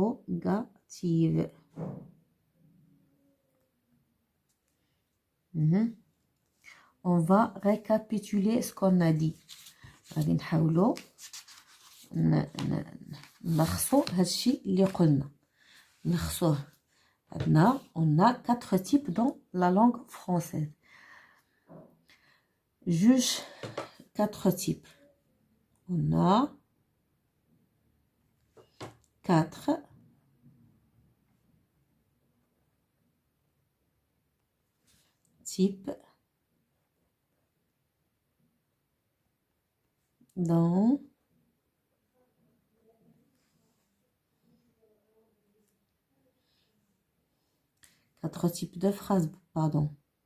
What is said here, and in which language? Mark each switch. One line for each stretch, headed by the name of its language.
French: Interrogative. On va récapituler ce qu'on a dit.
Arabic: غادي نحاولوا نلخصوا هادشي اللي قلنا. نلخصوه.
French: On a 4 types dans la langue française. Juge 4 types. On a 4 types dans quatre types de phrases, pardon.